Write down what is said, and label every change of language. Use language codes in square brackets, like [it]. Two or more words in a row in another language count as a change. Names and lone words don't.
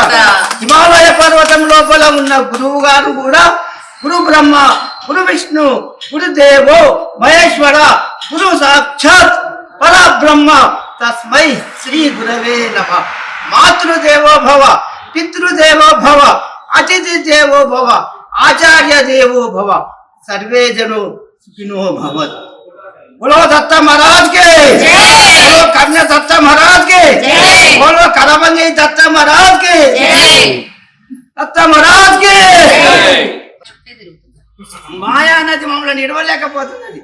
[te] హిమాలయ పర్వతం లోపల ఉన్న గురువు గారు కూడా [sa] గురు బ్రహ్మ, గురు విష్ణు, గురుదేవో మహేశ్వర, గురు సాక్షాత్ పరబ్రహ్మ, తస్మై శ్రీ గురవే నమః. మాతృదేవో భవ, పితృదేవో భవ, అతిథి దేవో భవ, ఆచార్య దేవో భవ, సర్వే జనో सुखिनो भवत। [hi] बोलो दत्ता महाराज के जय, बोलो कन्या दत्ता महाराज के जय, बोलो करमंगी दत्ता महाराज के जय, दत्ता महाराज के जय। [te] మాయా అనేది మమ్మల్ని నిలవలేకపోతున్నది.